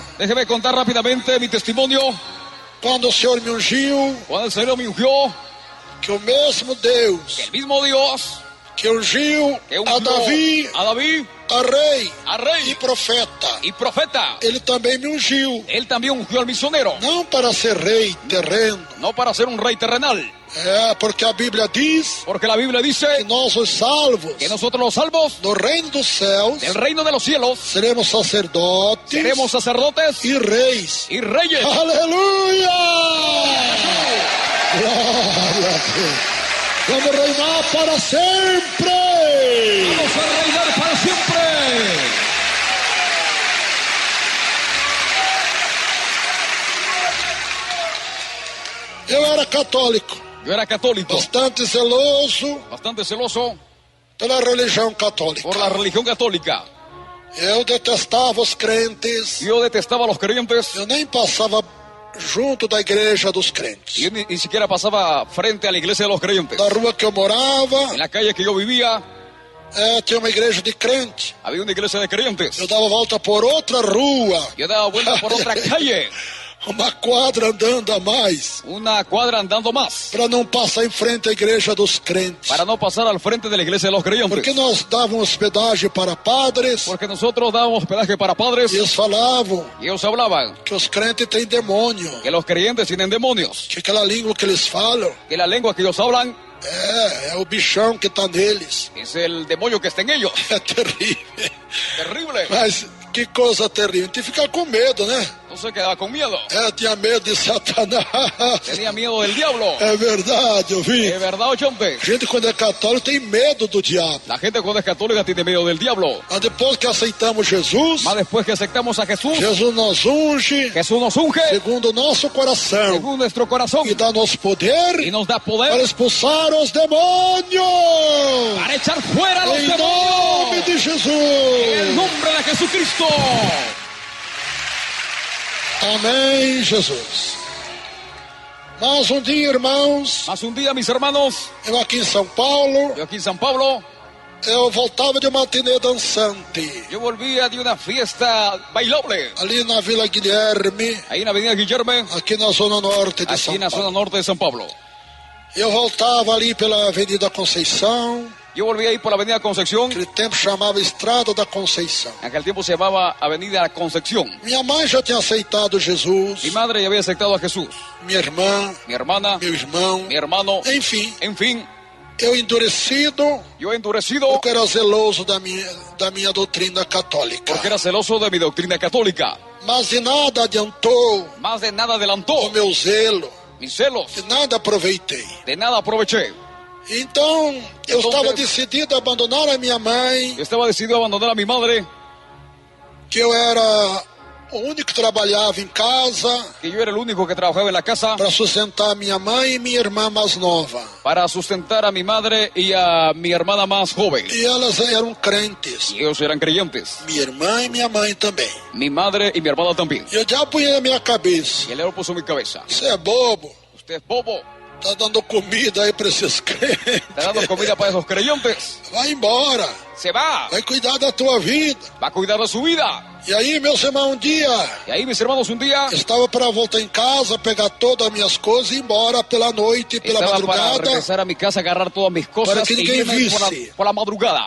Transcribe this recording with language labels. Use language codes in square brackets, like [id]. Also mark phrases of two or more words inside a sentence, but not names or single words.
[es] Déjeme contar rápidamente mi testimonio. [pt] Quando o Senhor me ungiu, [es] Cuando el Señor me ungió, [pt] que o mesmo Deus [es] el mismo Dios [pt] que ungiu que a [es] ungió [pt] Davi, [es] a David, [pt] a rei [es] a rey [pt] e profeta, [es] y profeta, [pt] ele também me ungiu, [es] él también ungió al misionero, [pt] não para ser rei terreno, [es] no para ser un rey terrenal, [pt] porque a Bíblia diz [es] porque la Biblia que dice [pt] nós os salvos [es] que nosotros los salvos [pt] do reino dos céus [es] del reino de los cielos [pt] seremos sacerdotes [es] seremos sacerdotes [pt] e reis. [es] y reyes. [pt] Aleluia! Glória a Deus. Vamos reinar para sempre. [es] Vamos a reinar para siempre. [pt] Eu era católico, [es] Yo era católico, [pt] bastante zeloso [es] bastante celoso [pt] pela religião católica. [es] por la religión católica. [pt] Eu detestava os crentes. [es] Yo detestaba a los creyentes. [pt] Eu nem passava junto da igreja dos crentes. [es] Yo ni siquiera pasaba frente a la iglesia de los creyentes. [pt] Na rua que eu morava, [es] En la calle que yo vivía, [pt] tinha uma igreja de crente. [es] había una iglesia de creyentes. [pt] Eu dava volta por outra rua, [es] Yo daba vuelta por otra calle, [pt] uma quadra andando a mais, [es] una cuadra andando más, [pt] para não passar em frente à igreja dos crentes. [es] para no pasar al frente de la iglesia de los [pt] Porque [es] creyentes. [pt] nós dávamos hospedagem para padres, [es] Porque nosotros dábamos hospedaje para padres [pt] e eles falavam [es] y ellos hablaban [pt] que os crentes têm demônio, [es] que los creyentes tienen demonios, [pt] que aquela língua que eles falam [es] que la lengua que ellos hablan [pt] é o bichão que está neles. [es] es el demonio que está en ellos. [pt] É terrível. [es] Terrible. [pt] Mas que coisa terrível. Tem que ficar com medo, né? [es] No se quedaba con miedo. [pt] Tinha medo de Satanás. [es] Tenía miedo del diablo. [pt] É verdade, eu vi. [es] ¿Es verdad, oyente? [pt] Gente, quando é católico, tem medo do diabo. [es] La gente cuando es católica tiene miedo del diablo. [pt] Mas depois que aceitamos Jesus, [es] Más después que aceptamos a Jesús, [pt] Jesus nos unge [es] Jesús nos unge [pt] segundo o nosso coração [es] según nuestro corazón [pt] e dá-nos poder [es] y nos da para poder [pt] expulsar os demônios. [es] para echar fuera a los [pt] Em nome [es] demonios. [pt] de [es] En el [pt] Jesus. [es] nombre de Jesucristo. [pt] Amém, Jesus. Mas um dia, irmãos, [es] Más un día, mis hermanos, [pt] eu aqui em São Paulo, [es] yo aquí en San Pablo, [pt] eu voltava de uma matinê dançante, [es] yo volvía de una fiesta bailable, [pt] ali na Vila Guilherme, [es] ahí en la avenida Guillermo, [pt] aqui na zona norte de [es] aquí [pt] São [es] en la zona [pt] Paulo. [es] norte de San Pablo. [pt] Eu voltava ali pela Avenida Conceição, [es] Yo volví ahí por la avenida Concepción, [pt] aquele tempo chamava Estrada da Conceição. [es] en aquel tiempo se llamaba Avenida Concepción. [pt] Minha mãe já tinha aceitado Jesus, [es] Mi madre ya había aceptado a Jesús, [pt] minha irmã, [es] mi hermana, [pt] meu irmão, [es] mi hermano, [pt] enfim, [es] en fin, [pt] eu endurecido, [es] yo endurecido [pt] porque era zeloso da minha doutrina católica. [es] porque era celoso de mi doctrina católica. [pt] Mas de nada adiantou [es] Más de nada [pt] o [es] adelantó [pt] meu zelo, [es] mis celos, [pt] de nada aproveitei. [es] de nada aproveché. [pt] Então, eu Então, estava Deus- decidido a abandonar a minha mãe, [es] Yo estaba decidido a abandonar a mi madre, [pt] que eu era o único que trabalhava em casa [es] que yo era el único que trabajaba en la casa [pt] para sustentar minha mãe e minha irmã mais nova. [es] para sustentar a mi madre y a mi hermana más joven. [pt] E elas eram crentes, [es] Y ellos eran creyentes, [pt] minha irmã e minha mãe também. [es] mi madre y mi hermana también. [pt] E eu já punha na minha cabeça: [es] Y el león puso en mi cabeza: [pt] você é bobo, [es] usted es bobo, [pt] tá dando comida aí para esses crentes. [es] está dando comida para esos creyentes. [pt] Vai embora, [es] Se va, [pt] vai cuidar da tua vida. [es] va a cuidar de su vida. [pt] E aí, meus irmãos, um dia [es] Y ahí, mis hermanos, un día [pt] estava para voltar em casa, pegar todas as minhas coisas e ir embora pela noite, pela [es] estaba para [pt] madrugada. [es] regresar a mi casa, agarrar todas mis cosas [pt] Para que [es] y [pt] ninguém [es] irme [pt] visse. [es] por la madrugada.